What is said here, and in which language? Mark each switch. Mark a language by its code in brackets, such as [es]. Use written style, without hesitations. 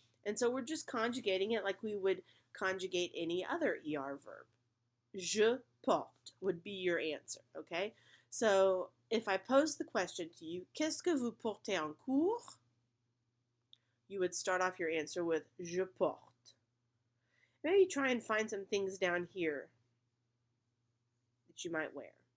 [en] And so we're just conjugating it like we would conjugate any other ER verb. [fr] Je porte [en] would be your answer, okay? So if I pose the question to you, [fr] qu'est-ce que vous portez en cours? [en] You would start off your answer with [fr] je porte. [en] Maybe try and find some things down here that you might wear.